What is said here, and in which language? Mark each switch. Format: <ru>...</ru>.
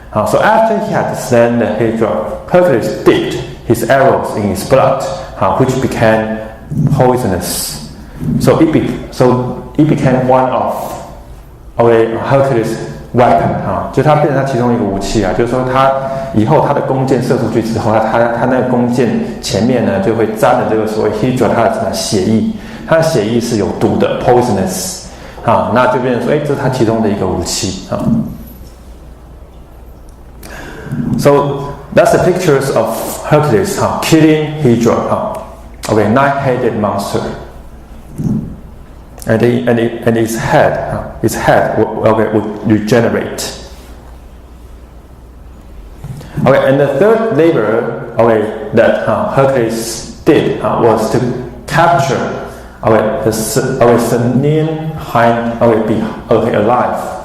<en>So after he had slain the Hydra, Hercules dipped his arrows in his blood, which became poisonous. So it became one of Hercules' weapon</en> <zh>就它变成他其中一个武器就是说他以后他的弓箭射出去之后，他那个弓箭前面呢就会沾了这个所谓 Hydra 它的血液，它的血液是有毒的 poisonous 那就变成说这是他其中的一个武器</zh> <en>So that's the pictures of Hercules killing Hydra, 9-headed monster. and its head would regenerate. Okay, and the third labor that Hercules did was to capture the Samian hind alive.</en>